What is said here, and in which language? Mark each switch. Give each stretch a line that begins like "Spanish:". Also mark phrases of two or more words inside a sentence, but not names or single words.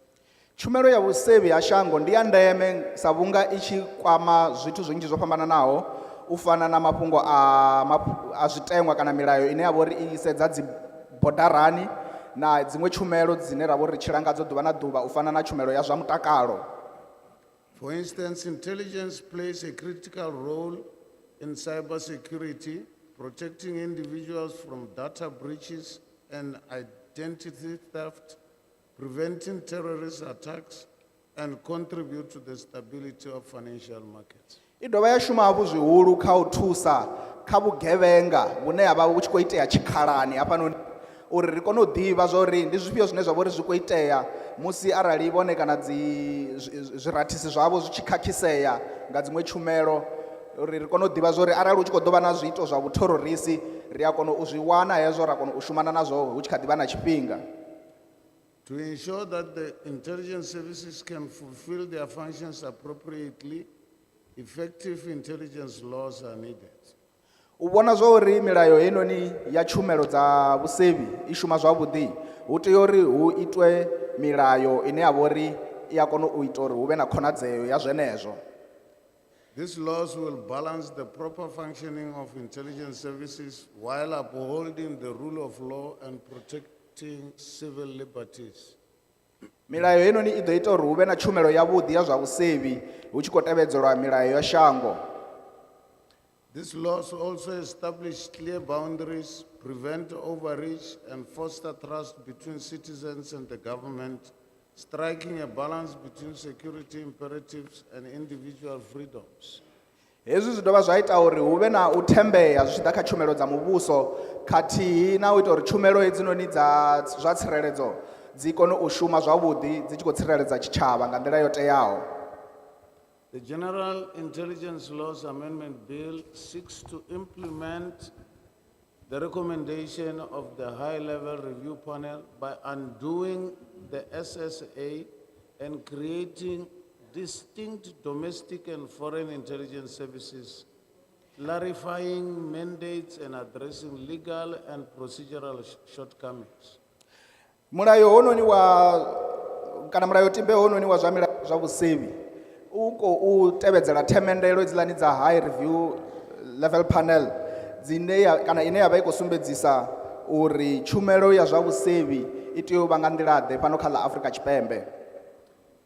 Venda: Tshumelo ya vhusevhi ha shango ndi ya ndeme sa vhunga I tshi kwama zwithu zwinzhi zwo fhambananaho u fana na mafhungo a zwiteṅwa kana milayo ine ya vha uri I sedza dzi bodarani na dziṅwe tshumelo dzine ra vha uri ri tshila ngadzo ḓuvha na ḓuvha u fana na tshumelo ya zwa mutakalo.
English: For instance, intelligence plays a critical role in cybersecurity, protecting individuals from data breaches and identity theft, preventing terrorist attacks, and contribute to the stability of financial markets.
Venda: I dovha ya shuma hafhu zwihulu kha u thusa kha vhugevhenga vhune ha vha hu tshi khou itea tshikhalani hafhanoni uri ri kone u ḓivha zwa uri ndi zwifhio zwine zwa vha uri zwi khou itea musi arali vhone kana zwirathisi zwavho zwi tshi khakhisea nga dziṅwe tshumelo uri ri kone u ḓivha zwa uri arali hu tshi khou ḓo vha na zwiito zwa vhuthororisi ri a kona u zwi wana hezwo ra kona u shumana nazwo hu tshi kha ḓi vha na tshifhinga.
English: To ensure that the intelligence services can fulfill their functions appropriately, effective intelligence laws are needed.
Venda: U vhona zwa uri milayo henoni ya tshumelo dza vhusevhi I shuma zwavhuḓi hu tea uri hu itwe milayo ine ya vha uri I a kona u ita uri hu vhe na khonadzeo ya zwenezwo.
English: These laws will balance the proper functioning of intelligence services while upholding the rule of law and protecting civil liberties.
Venda: Milayo henoni I ḓo ita uri hu vhe na tshumelo yavhuḓi ya zwa vhusevhi hu tshi khou tevhedzelwa milayo ya shango.
English: These laws also establish clear boundaries, prevent overreach, and foster trust between citizens and the government, striking a balance between security imperatives and individual freedoms.
Venda: Hezwi zwi dovha zwa ita uri hu vhe na u thembea zwi tshi ḓa kha tshumelo dza muvhuso khathihi na u ita uri tshumelo hedzinoni dza zwa tsireledzo dzi kone u shuma zwavhuḓi dzi tshi khou tsireledza tshitshavha nga nḓila yo teaho.
English: The General Intelligence Laws Amendment Bill seeks to implement the recommendation of the high-level review panel by undoing the SSA and creating distinct domestic and foreign intelligence services, clarifying mandates and addressing legal and procedural shortcomings.
Venda: Mulayo hononi wa kana mulayotibe hononi wa zwa milayo zwa vhusevhi u khou tevhedzela themendelo dzilani dza
English: high review level panel
Venda: dzine kana ine ya vha I khou sumbedzisa uri tshumelo ya zwa vhusevhi I tea u vha nga nḓila ḓe fhano kha ḽa Afrika Tshipembe.